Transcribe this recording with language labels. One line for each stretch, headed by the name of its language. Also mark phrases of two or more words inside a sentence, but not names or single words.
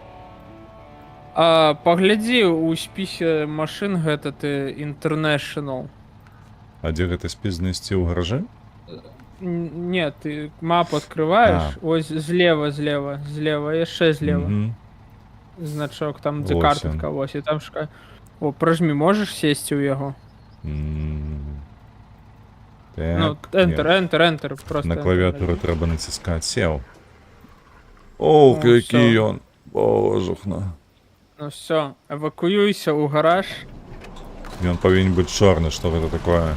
Belarusian: Паглядзі ў спісе машын гэта ты International. А дзе гэта спіс знайсці ў гаражы?
Russian: Не, ты мапу открываешь.
Belarusian: Ось злева, яшчэ злева. Мгм. Значок, там дзе
Ukrainian: Ось карточка, ось, і там шукай.
Belarusian: О, прожми, можеш сесці ў яго?
Ukrainian: Так,
Russian: Ну, Enter, просто. на Enter клавіатуру нажми.
Belarusian: трэба націскаць. Сеў. Ох, О, які
Russian: всё.
Belarusian: ён. Божухна.
Ukrainian: Ну все, эвакуюйся ў гараж.
Belarusian: Ён павінен быць чорны, што гэта такое?